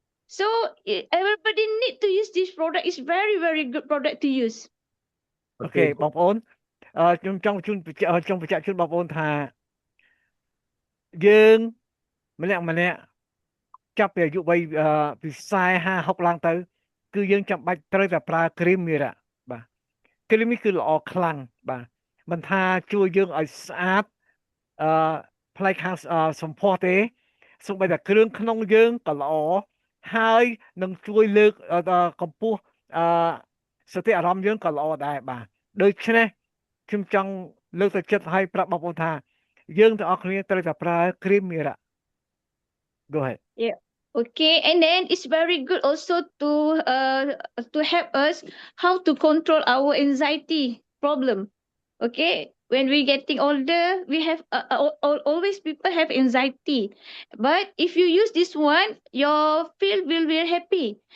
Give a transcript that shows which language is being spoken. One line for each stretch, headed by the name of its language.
English: So everybody need to use this product. It's very, very good product to use.
Khmer: អូខេបងប្អូនខ្ញុំចង់បញ្ជាក់ជូនបងប្អូនថាយើងម្នាក់ចាប់ពីអាយុវ័យពី40 50 ឡើងទៅគឺយើងចាំបាច់ត្រូវតែប្រើគ្រីមមីរ៉ាបាទគ្រីមនេះគឺល្អខ្លាំងបាទមិនថាជួយយើងឲ្យស្អាត ផ្នែកខាងសម្ផស្សទេសូម្បីតែគ្រឿងក្នុងយើងក៏ល្អហើយនឹងជួយលើកកម្ពស់សតិអារម្មណ៍យើងក៏ល្អដែរបាទដូច្នេះខ្ញុំចង់លើកទឹកចិត្តឲ្យប្រាប់បងប្អូនថាយើងទាំងអស់គ្នាត្រូវតែប្រើគ្រីមមីរ៉ា
English: Go ahead. Yeah. Okay, and then it's very good also to help us how to control our anxiety problem. Okay, when we getting older, we have always people have anxiety, but if you use this one, your feel will be happy.